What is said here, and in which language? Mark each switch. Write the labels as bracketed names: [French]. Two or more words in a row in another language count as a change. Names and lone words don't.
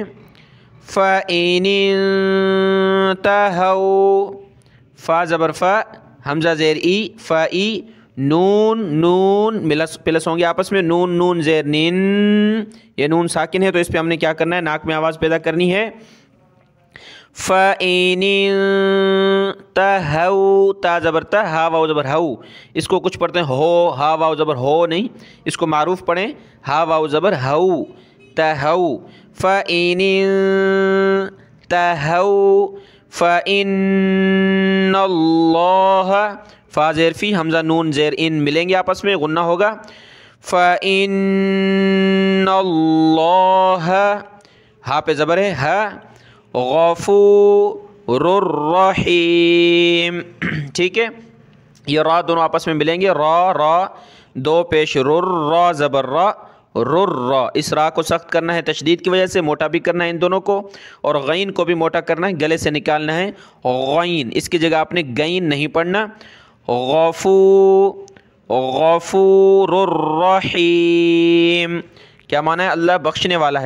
[Arabic] فإن انتهوا, [Hindi] फ़ा ज़बर फ़ा, हमज़ा ज़ेर ई, फ़ई, नून नून प्लस होंगे आपस में, नून नून ज़ेर निन, ये नून साकिन है तो इस पर हमने क्या करना है, नाक में आवाज़ पैदा करनी है। [Arabic] فإن انتهوا, [Hindi] ता ज़बर ता, हा वाव ज़बर हाउ, इसको कुछ पढ़ते हैं हो, हा वाव ज़बर हो नहीं, इसको मारूफ पढ़ें, हा वाव ज़बर हाउ, तहौ। [Arabic] فإن انتهوا فإن الله, [Hindi] फ़ा ज़ेर फ़ी, हमज़ा नून ज़ेर इन मिलेंगे आपस में, गुन्ना होगा। फ़इन्नल्लाह, हा पे ज़बर है, हा, [Arabic] غفور رحيم, [Hindi] ठीक है। ये रा दोनों आपस में मिलेंगे, रा रा, दो पेश रुर, रा ज़बर रा, रुर रा, इस रा को सख्त करना है तशदीद की वजह से, मोटा भी करना है इन दोनों को, और गईन को भी मोटा करना है, गले से निकालना है गईन, इसकी जगह आपने गईन नहीं पढ़ना। [Arabic] غفور غفور رحيم. [Hindi] क्या माना है? अल्लाह बख्शने वाला है।